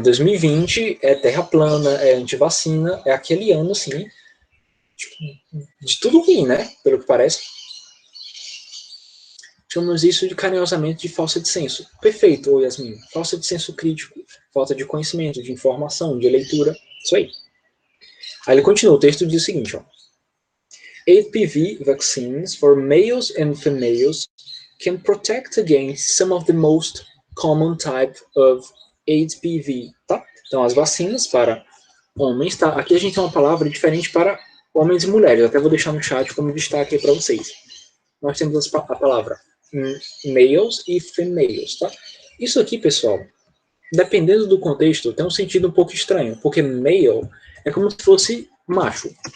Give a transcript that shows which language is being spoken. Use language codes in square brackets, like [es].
[pt] 2020 é terra plana, é antivacina, é aquele ano, assim, de tudo ruim, né? Pelo que parece. Chamamos isso de carinhosamente de falta de senso. Perfeito, Yasmin. Falta de senso crítico, falta de conhecimento, de informação, de leitura. Isso aí. Aí ele continua, o texto diz o seguinte, ó. [en] HPV vaccines for males and females can protect against some of the most common type of HPV, tá? [pt] Então, as vacinas para homens, tá? Aqui a gente tem uma palavra diferente para homens e mulheres. Eu até vou deixar no chat como destaque aí para vocês. Nós temos a palavra males e females, tá? Isso aqui, pessoal, dependendo do contexto, tem um sentido um pouco estranho, porque male é como se fosse macho.